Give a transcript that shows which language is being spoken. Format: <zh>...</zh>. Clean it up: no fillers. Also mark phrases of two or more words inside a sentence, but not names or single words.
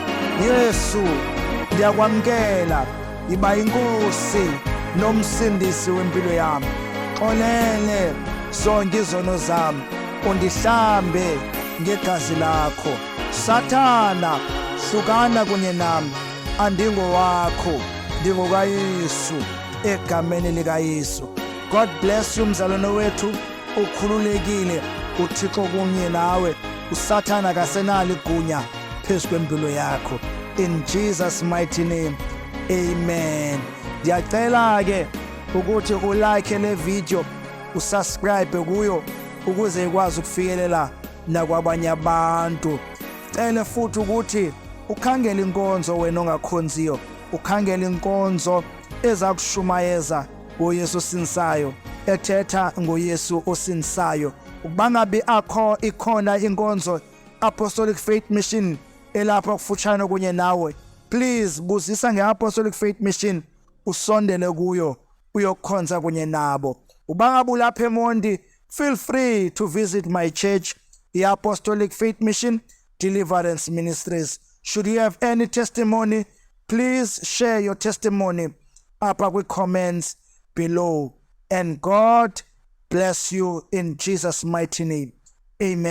<xh>Yesu, ndiyakwamkela, iba inkosi nomsindisi wempilo yami. Xolele zonke izono zami, undihlambe ngegazi lakho. Sathana, hlukana kunye nami, andingowakho, ndingokaYesu egameni lika Yesu.</xh> <en>God bless you</en> <xh>mzalwane wethu, ukhululekile, uThixo kunye nawe, usathana kasenalo igunya phezu kwempilo yakho.</xh> <en>In Jesus mighty name, amen.</en> <xh>Ndiyacela ke ukuthi ulike le video, usubscribe kuyo ukuze ikwazi ukufikelela nakwabanye abantu. Cele futhi ukuthi ukhangele inkonzo wena ongakhonziyo, ukhangele inkonzo ezakushumayeza ngoYesu osindisayo, ethetha ngoYesu osindisayo. Ukuba ngabe ikhona inkonzo Apostolic Faith Mission elapha kufutshane kunye nawe, please buzisa nge-Apostolic Faith Mission, usondele kuyo uyokhonza kunye nabo. Uba ngabe ulapha eMondi,</xh> <en>feel free to visit my church, i-Apostolic Faith Mission, Deliverance Ministries. Should you have any testimony, please share your testimony upper with comments below. And God bless you in Jesus' mighty name.</en>